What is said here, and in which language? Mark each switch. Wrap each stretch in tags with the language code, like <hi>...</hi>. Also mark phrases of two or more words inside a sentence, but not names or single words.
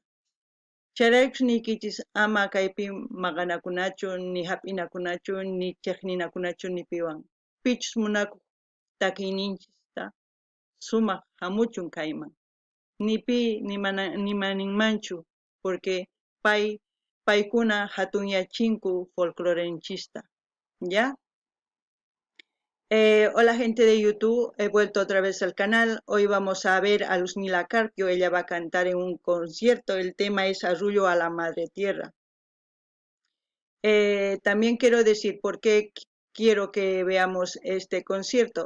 <qu>Chayraykus niykichis ama kaypi maqanakunachu, ni hap'inakunachu, ni chiqninakunachu ni piwan. Pichus munakuq takiyninchista sumaq hamuchun kayman. Nipi nimaninmanchu, porque paykuna hatunyachinku folclorenchista,</qu> <es>¿ya? Hola gente de YouTube, he vuelto otra vez al canal. Hoy vamos a ver a Luzmila Carpio, ella va a cantar en un concierto, el tema es Arrullo a la Madre Tierra. También quiero decir por qué quiero que veamos este concierto.</es>